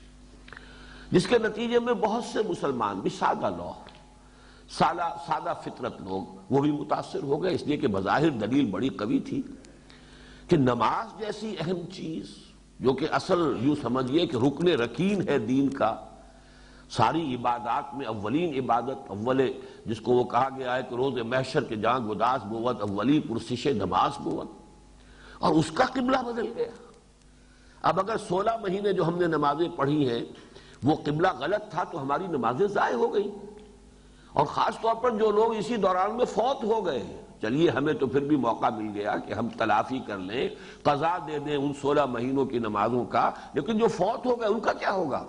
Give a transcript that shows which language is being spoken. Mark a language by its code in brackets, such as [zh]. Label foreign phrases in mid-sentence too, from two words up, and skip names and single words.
[ur] جس کے نتیجے میں بہت سے مسلمان بھی سادہ لوگ، سادہ فطرت لوگ، وہ بھی متاثر ہو گئے، اس لیے کہ بظاہر دلیل بڑی قوی تھی کہ نماز جیسی اہم چیز جو کہ اصل یوں سمجھیے کہ رکن رکین ہے دین کا، ساری عبادات میں اولین عبادت اول جس کو وہ کہا گیا ہے کہ [fa] روز محشر کے جان گداس بود اولی پرسش نماز بود، [ur] اور اس کا قبلہ بدل گیا۔ اب اگر 16 مہینے جو ہم نے نمازیں پڑھی ہیں وہ قبلہ غلط تھا تو ہماری نمازیں ضائع ہو گئی، اور خاص طور پر جو لوگ اسی دوران میں فوت ہو گئے، چلیے ہمیں تو پھر بھی موقع مل گیا کہ ہم تلافی کر لیں، قضا دے دیں ان 16 مہینوں کی نمازوں کا، لیکن جو فوت ہو گئے ان کا کیا ہوگا؟